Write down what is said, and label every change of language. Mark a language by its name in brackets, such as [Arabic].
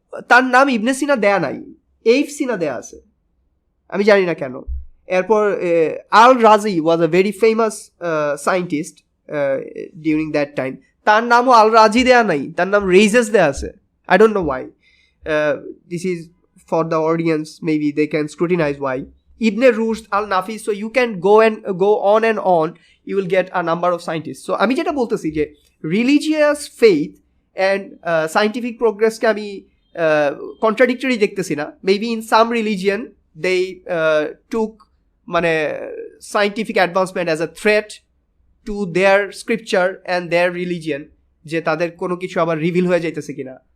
[Bangla] তার নাম ইবনে সিনা দেয়া নাই, এইফ সিনা দেয়া আছে, আমি জানি না কেন। [English] এরপর Al Razi was a very famous scientist during that time, [Bangla] তার নামও আল রাজি দেয়া নাই, তার নাম রেইজেস দেয়া আছে। [English] I don't know why, this is for the audience, maybe they can scrutinize why. Ibn Rushd, Al-Nafis, so you can go on and on, you will get a number of scientists. [Bangla] So আমি যেটা বলতেছি যে religious faith and scientific প্রোগ্রেসকে আমি contradictory দেখতেছি না। [English] maybe in some religion they took মানে scientific advancement as a threat to their scripture and their religion, [Bangla] যে তাদের কোনো কিছু আবার রিভিল হয়ে যাইতেছে কিনা।